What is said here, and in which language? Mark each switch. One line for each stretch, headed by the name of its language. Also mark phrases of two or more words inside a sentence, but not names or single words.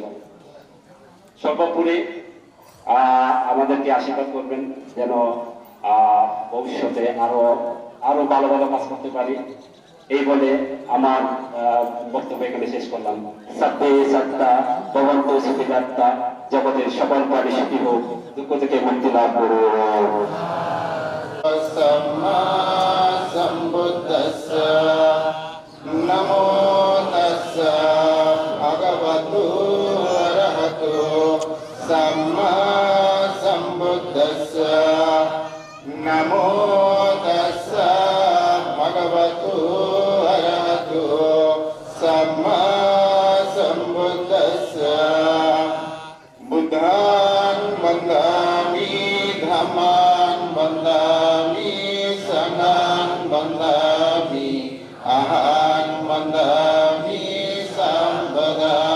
Bangla: সর্বোপরি আমাদেরকে আশীর্বাদ করবেন যেন ভবিষ্যতে আরো ভালো ভালো কাজ করতে পারি। এই বলে আমার বক্তব্য এখানে শেষ করলাম।
Pali: সত্যে সত্তা ভবন্ত সুখিদাত্তা,
Bangla: জগতের সকল প্রাণী সুখী হোক, দুঃখ থেকে মুক্তি লাভ করুন।
Pali: सम्मा सम्बुद्धस्स नमो तस्स भगवतो अरहतो सम्मा सम्बुद्धस्स नमो तस्स भगवतो अरहतो सम्मा सम्बुद्धस्स बुद्धान् वन्दामि धम्मान् वन्दामि सङ्घान् वन्दामि अहान् वन्दामि सम्पदा